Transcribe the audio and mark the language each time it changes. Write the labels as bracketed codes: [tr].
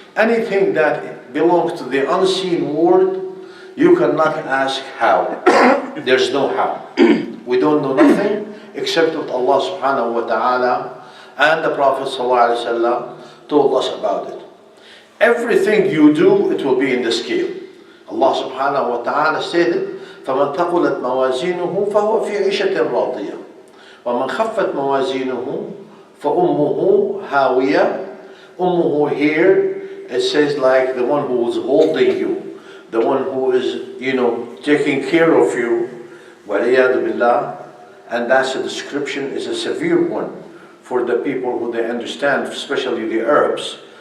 [en] Anything that belongs to the unseen world, you cannot ask how. There's no how. We don't know nothing except what Allah subhanahu wa ta'ala and the Prophet sallallahu alaihi wasallam told us about it. Everything you do, it will be in the scale. Allah subhanahu wa ta'ala stated, [ar] فَمَنْ ثَقُلَتْ مَوَازِينُهُ فَهُوَ فِي عِيشَةٍ رَاضِيَةٍ وَمَنْ خَفَّتْ مَوَازِينُهُ فَأُمُّهُ هَاوِيَةٌ. [en] Ummuhu here, it says like the one who is holding you, the one who is, taking care of you. [ar] وَعِيَاذُ بِاللَّهِ. [en] And that's a description, is a severe one for the people who they understand, especially the Arabs.